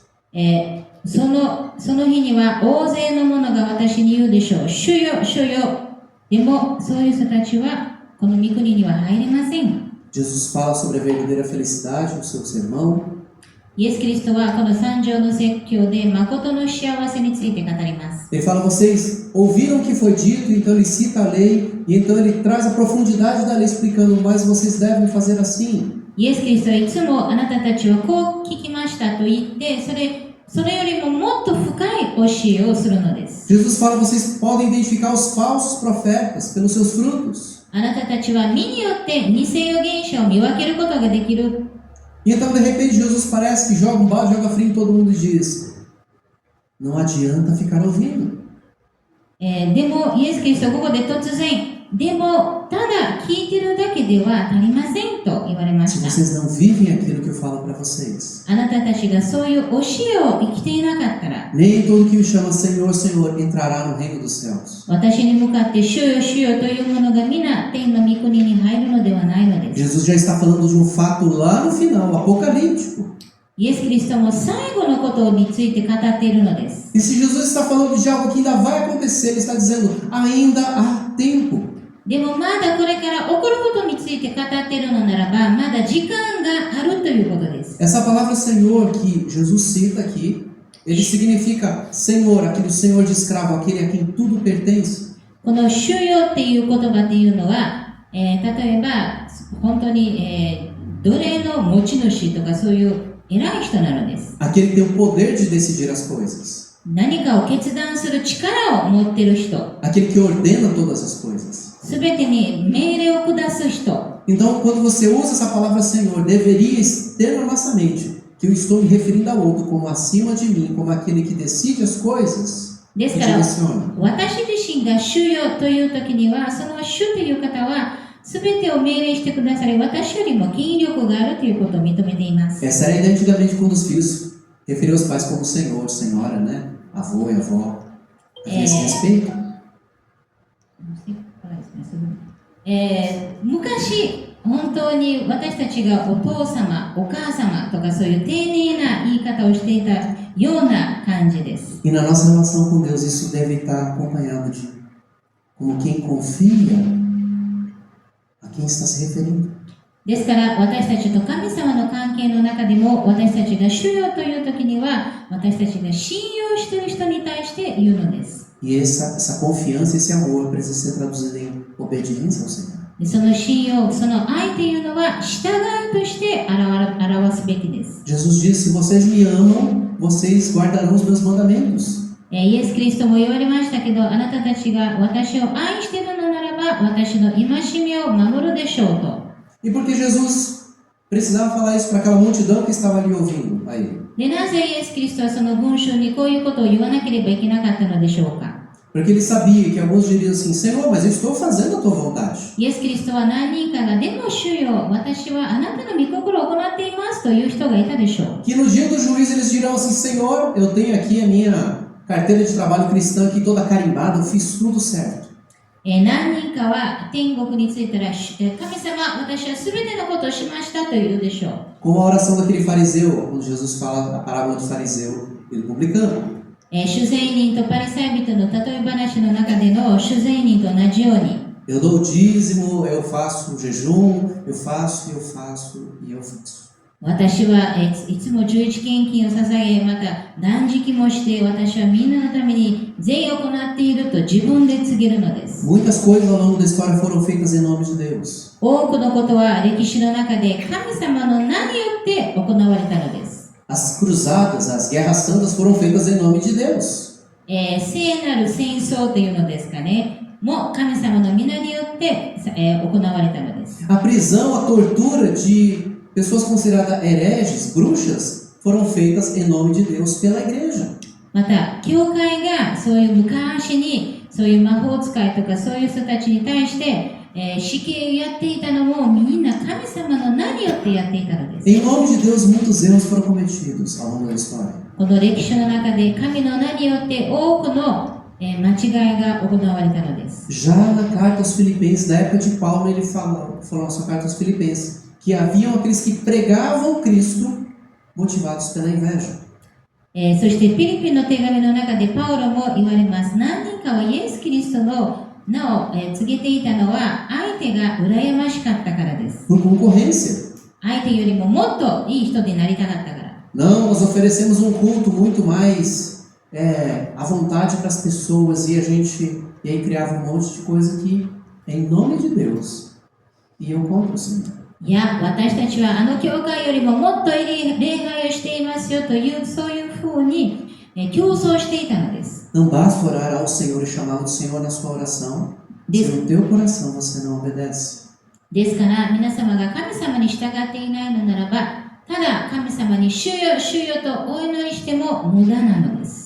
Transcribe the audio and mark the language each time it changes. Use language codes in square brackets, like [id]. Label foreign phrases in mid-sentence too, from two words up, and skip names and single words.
[ja] その日には大勢の者が私に言うでしょう。主よ、主よ。でも、そういう人たちはこの御国には入れません。 [pt] Jesus fala sobre a verdadeira felicidade no seu sermão. [ja] イエス・キリストはこの三条の説教で誠の幸せについて語ります。 [pt] Ele fala, vocês ouviram o que foi dito, então ele cita a lei, e então ele traz a profundidade da lei explicando, mas vocês devem fazer assim. [ja] イエス・キリストはいつもあなたたちはこう聞きましたと言って、それよりももっと深い教えをするのです。 [pt] Jesus fala, vocês podem identificar os falsos profetas pelos seus frutos. [ja] あなたたちは実によって偽預言者を見分けることができる。 [pt] E então, de repente, Jesus parece que joga um balde, joga frio em todo mundo e diz, não adianta ficar ouvindo. [ja] でも、イエス・キリストはここで突然、でも、ただ聞いてるだけでは足りませんと言われま [pt] Se [ja] した。 [pt] vocês não vivem aquilo que eu falo para vocês, [ja] あなたたちがそういう教えを生きていなかったら、 [pt] nem todo que me chama Senhor, Senhor entrará no reino dos céus. [ja] 私に向かって主よ主よというものが皆天の御国に入るのではないのです。 [pt] Jesus já está falando de um fato lá no final, apocalíptico. [ja] イエス・キリストも最後のことについて語っているのです。 [pt] E se Jesus está falando de algo que ainda vai acontecer, ele está dizendo, ainda há tempo. [ja] でもまだこれから起こることについて語っているのならば、まだ時間があるということです。 [pt] Essa palavra Senhor que Jesus cita aqui, ele significa Senhor, aquele Senhor de escravo, aquele a quem tudo pertence. [ja] この主よっていう言葉っていうのは、例えば本当に、奴隷の持ち主とかそういう偉い人なのです。 [pt] Aquele que tem o poder de decidir as coisas. [ja] 何かを決断する力を持っている人。 [pt] Aquele que ordena todas as coisas. [ja] すべてに命令を下す人。 [pt] Então, quando você usa essa palavra Senhor, deveria ter na nossa mente que eu estou me referindo ao outro como acima de mim, como aquele que decide as coisas e [ja] ですから、 [pt] direciona. [ja] 私自身が主よという時には、その主という方は、 すべてを命令してくださり、私よりも権威力があるということを認めています。 [pt] Essa era a ideia antigamente quando os filhos referiam os pais como senhor, senhora, né? Avô e avó. Havia esse respeito. [ja] 昔、本当に私たちがお父様、お母様とかそういう丁寧な言い方をしていたような感じです。 [pt] E na nossa relação com Deus, isso deve estar acompanhado de como quem confia a quem está se referindo. [ja] ですから私たちと神様の関係の中でも私たちが主よという時には私たちが信用している人に対して言うのです。 [pt] E essa confiança, esse amor precisa ser traduzido em obediência ao Senhor. [ja] でその信用、その愛というのは従いとして表すべきです。 [pt] Jesus disse: se vocês me amam, vocês guardarão os meus mandamentos. [ja] イエス・キリストも言われましたけど、あなたたちが私を愛しているのならば私の戒めを守るでしょうと。 [pt] E por que Jesus precisava falar isso para aquela multidão que estava ali ouvindo a ele? [ja] でなぜイエス・キリストはその群衆にこういうことを言わなければいけなかったのでしょうか。 [pt] Porque ele sabia que alguns diriam assim: Senhor, mas eu estou fazendo a tua vontade. [ja] イエス・キリストは何人かが、でも主よ、私はあなたの御心を行っていますという人がいたでしょう。 [pt] Que no dia do juízo eles dirão assim: Senhor, eu tenho aqui a minha carteira de trabalho cristã aqui toda carimbada, eu fiz tudo certo. [ja] 何人かは天国に着いたら、神様、私はすべてのことをしましたと言うでしょう。 [pt] Como a oração daquele fariseu, quando Jesus fala a parábola do fariseu e do publicano. [ja] 主税人とパリサイ人の例え話の中での主税人と同じように、 [pt] Eu dou o dízimo, eu faço o jejum, eu faço e eu faço. [ja] 私はいつも11献金を捧げ、また断食もして、私はみんなのために善を行っていると自分で告げるのです。 [pt] Muitas coisas ao longo da história foram feitas em nome de Deus. [ja] 多くのことは歴史の中で神様の名によって行われたのです。 [pt] As cruzadas, as guerras santas foram feitas em nome de Deus. [ja] 聖なる戦争というのですかね、も神様の皆によって、行われたのです。 [pt] A prisão, a tortura de pessoas consideradas hereges, bruxas, foram feitas em nome de Deus pela igreja. [ja] また、教会がそういう昔にそういう魔法使いとかそういう人たちに対して、死刑をやっていたのもみんな神様の名によってやっていたのです。 [pt] Em nome de Deus, muitos erros foram cometidos ao longo da história. [ja] この歴史の中で神の名によって多くの間違いが行われたのです。 [pt] Já na carta aos Filipenses, na época de Paulo, ele falou na sua carta aos Filipenses, que haviam aqueles que pregavam Cristo motivados pela inveja. [ja] そしてフィリピンの手紙の中でパウロも言われます。何人かはイエス・キリストの名を告げていたのは相手が羨ましかったからです。 [pt] Por concorrência. [ja] 相手よりももっといい人になりたかったから。 [pt] Não, nós oferecemos um culto muito mais à vontade para as pessoas e aí criava um monte de coisa que é em nome de Deus iam contra o Senhor. [ja] いや、私たちはあの教会よりももっと礼拝をしていますよというそういうふうに競争していたのです。 [pt] Não basta orar ao Senhor e chamar o Senhor na sua oração, se no teu coração você não obedece. [ja] ですから皆様が神様に従っていないのならば、ただ神様に主よ主よとお祈りしても無駄なのです。